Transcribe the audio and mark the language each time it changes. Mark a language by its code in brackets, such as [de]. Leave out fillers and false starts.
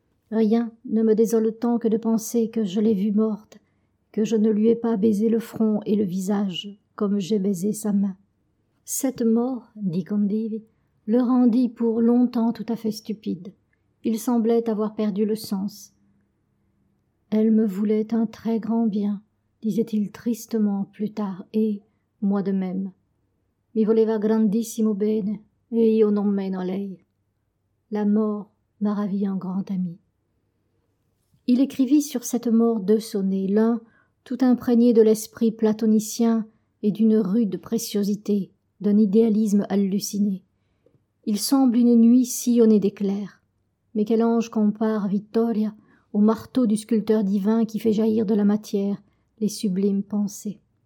[fr] Rien ne me désole tant que de penser que je l'ai vue morte, que je ne lui ai pas baisé le front et le visage comme j'ai baisé sa main. Cette mort, dit Condivi, le rendit pour longtemps tout à fait stupide. Il semblait avoir perdu le sens. Elle me voulait un très grand bien, disait-il tristement plus tard, et moi de même. [it] Mi voleva grandissimo bene, e io non meno lei. [fr] La mort m'a ravi un grand ami. Il écrivit sur cette mort deux sonnets, l'un tout imprégné de l'esprit platonicien et d'une rude préciosité, d'un idéalisme halluciné. Il semble une nuit sillonnée d'éclairs. Mais quel ange compare Vittoria au marteau du sculpteur divin qui fait jaillir de la matière les sublimes pensées.